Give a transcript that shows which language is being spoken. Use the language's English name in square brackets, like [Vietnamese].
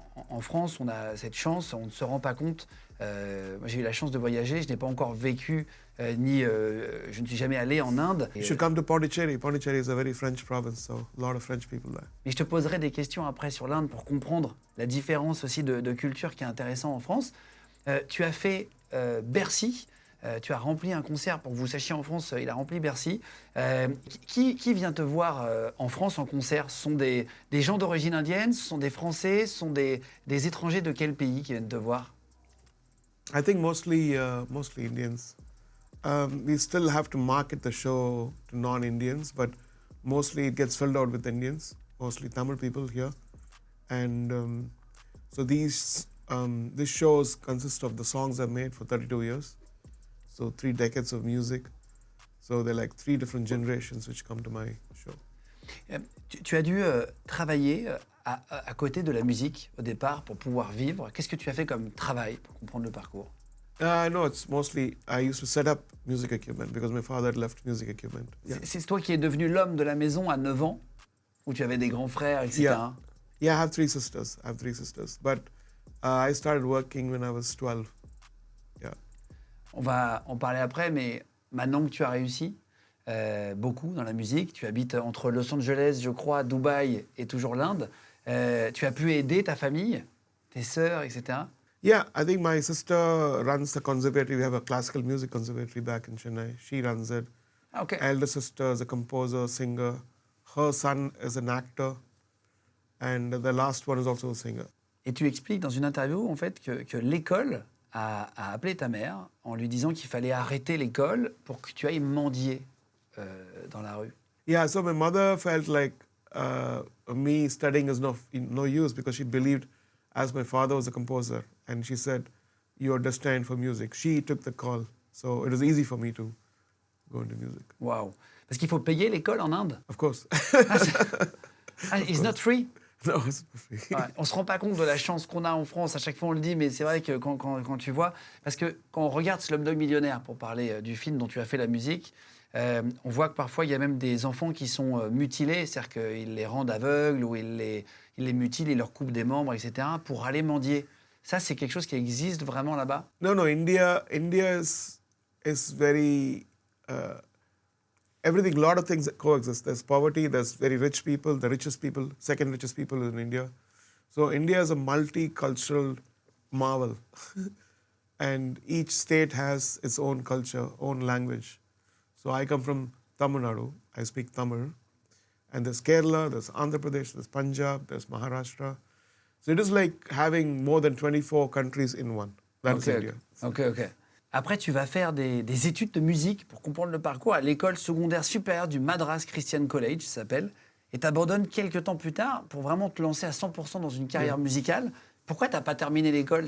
[French] En France, on a cette chance, on ne se rend pas compte. Moi, j'ai eu la chance de voyager, je n'ai pas encore vécu, je ne suis jamais allé en Inde. [English] You should come to Pondicherry. Pondicherry is a very French province, so a lot of French people there. [French] Mais je te poserai des questions après sur l'Inde pour comprendre la différence aussi de culture qui est intéressant en France. Tu as fait Bercy. Tu as rempli un concert, pour que vous sachiez, en France, il a rempli Bercy. Qui vient te voir en France en concert? Ce sont des gens d'origine indienne, ce sont des Français, ce sont des étrangers de quel pays qui viennent te voir? [English] I think mostly Indians. We still have to market the show to non-Indians, but mostly it gets filled out with Indians, mostly Tamil people here. And so these shows consist of the songs I've made for 32 years. So 3 decades of music. So they're like 3 different generations which come to my show. [French] Tu as dû travailler à côté de la musique au départ pour pouvoir vivre. Qu'est-ce que tu as fait comme travail pour comprendre le parcours? [English] No, it's mostly I used to set up music equipment because my father had left music equipment. Yeah. [French] C'est toi qui es devenu l'homme de la maison à 9 ans, où tu avais des grands frères, etc. [English] Yeah, I have 3 sisters. But I started working when I was 12. Yeah. [French] On va en parler après, mais maintenant que tu as réussi beaucoup dans la musique, tu habites entre Los Angeles, je crois, Dubaï et toujours l'Inde, tu as pu aider ta famille, tes sœurs, etc. [English] Yeah, I think my sister runs the conservatory. We have a classical music conservatory back in Chennai. She runs it. Ah, ok. Elder sister is a composer, singer. Her son is an actor. And the last one is also a singer. [French] Et tu expliques dans une interview en fait que l'école a appelé ta mère en lui disant qu'il fallait arrêter l'école pour que tu ailles mendier dans la rue. [English] Yeah, so my mother felt like me studying is no use because she believed, as my father was a composer, and she said, "You're destined for music." She took the call, so it was easy for me to go into music. Waouh. [French] Parce qu'il faut payer l'école en Inde. [English] Of course. It's not free. No, it's not free. [French] Ouais, on se rend pas compte de la chance qu'on a en France. À chaque fois, on le dit, mais c'est vrai que quand tu vois... Parce que quand on regarde Slumdog Millionnaire, pour parler du film dont tu as fait la musique, on voit que parfois, il y a même des enfants qui sont mutilés, c'est-à-dire qu'ils les rendent aveugles ou ils les mutilent, ils leur coupent des membres, etc., pour aller mendier. Ça, c'est quelque chose qui existe vraiment là-bas? [English] No, India is very... everything, a lot of things that coexist. There's poverty, there's very rich people, the richest people, second richest people in India. So India is a multicultural marvel. And each state has its own culture, own language. So I come from Tamil Nadu, I speak Tamil. And there's Kerala, there's Andhra Pradesh, there's Punjab, there's Maharashtra. So it is like having more than 24 countries in one. That's India. Ok. [French] Après, tu vas faire des études de musique pour comprendre le parcours à l'école secondaire supérieure du Madras Christian College, ça s'appelle, et t'abandonnes quelques temps plus tard pour vraiment te lancer à 100% dans une carrière musicale. Pourquoi t'as pas terminé l'école?